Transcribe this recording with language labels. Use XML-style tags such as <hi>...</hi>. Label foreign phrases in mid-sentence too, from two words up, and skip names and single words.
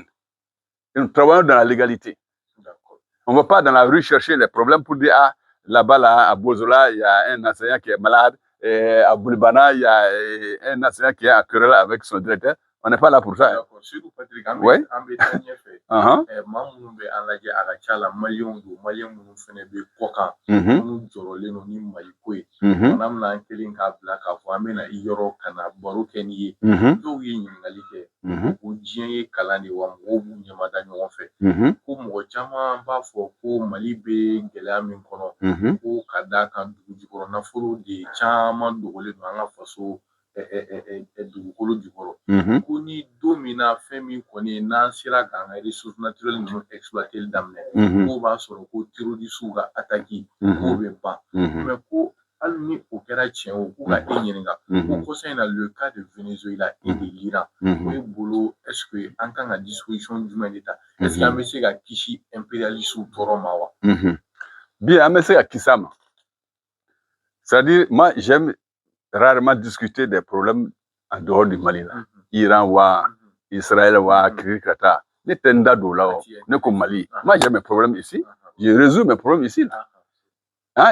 <fr>Et nous travaillons dans la légalité. D'accord. On ne va pas dans la rue chercher les problèmes pour dire, ah, là-bas, là, à Bozola, il y a un enseignant qui est malade. Et à Boulibana, il y a un enseignant qui est en querelle avec son directeur. On n'est pas là pour ça. D'accord. Surtout, Patrick, Oui.</fr> <bm>Mamoun be an lajɛ a ka ca la maliyɛnw don maliyɛn minnu fɛnɛ bɛ kɔ kan minnu jɔrɔlen don ni maliko ye fana bɛna an kelen k'a bila k'a fɔ an bɛna i yɔrɔ ka na baro kɛ ni ye dɔw ye ɲininkali kɛ ko diɲɛ ye kalan de wa mɔgɔw b'u ɲɛmada ɲɔgɔn fɛ ko mɔgɔ caman b'a fɔ ko mali bɛ gɛlɛya min kɔnɔ ko ka d'a kan dugu jukɔrɔ nafolo de caman dogolen don an ka faso dugukolo jukɔrɔ ko ni don min na fɛn min kɔni n'an sera k'an ka</bm> <fr>ressources naturelles</fr> <bm>ninnu exploiter daminɛ k'o b'a sɔrɔ ko terroristes ka attaque k'o bɛ ban mais ko hali ni o kɛra tiɲɛ o k'u ka e ɲininka ko kɔsa in na</bm> <fr>le cas de Venezuela et de l'Iran</fr> <bm>o ye bolo</bm> <fr>est-ce que</fr> <bm>an kan ka disposition jumɛn de ta</bm> <fr>est-ce que</fr> <bm>an bɛ se ka kisi impérialistes tɔɔrɔ ma wa? Bien, an bɛ se ka kisi a ma.</bm> <fr>C'est-à-dire, moi, j'aime rarement discuter des problèmes en dehors du Mali. Là. Iran, Israël, Kirikata. Ne tenda do là, ne comme Mali. Moi, j'ai mes problèmes ici. Je résous mes problèmes ici. Là. Hein?</fr>